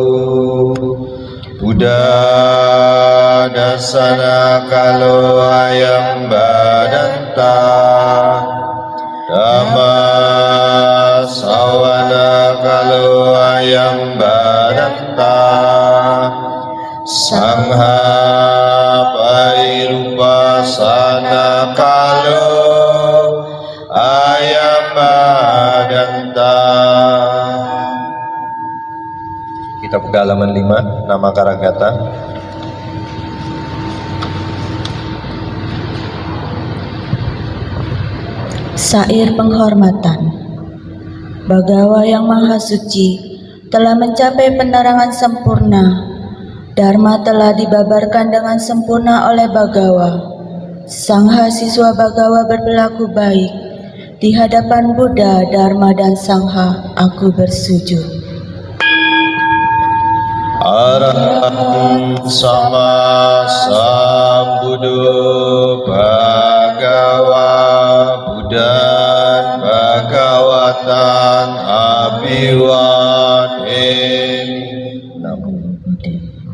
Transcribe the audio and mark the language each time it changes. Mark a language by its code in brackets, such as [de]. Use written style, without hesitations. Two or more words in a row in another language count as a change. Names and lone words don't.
[pi] Buddha dasana kalo ayam badanta Dhamma sawana kalo ayam badanta Sangha pairupasana kalo ayam badanta. [id] Kita buka halaman 5, nama Karagata. Syair penghormatan. Bagawa yang maha suci telah mencapai penerangan sempurna. Dharma telah dibabarkan dengan sempurna oleh Bagawa. Sangha siswa Bagawa berperilaku baik. Di hadapan Buddha, Dharma dan Sangha aku bersujud. [pi] Arahant sama sambuddho Bhagawa Buddhan Bhagawatan Abhiwadeni Namo Buddhaya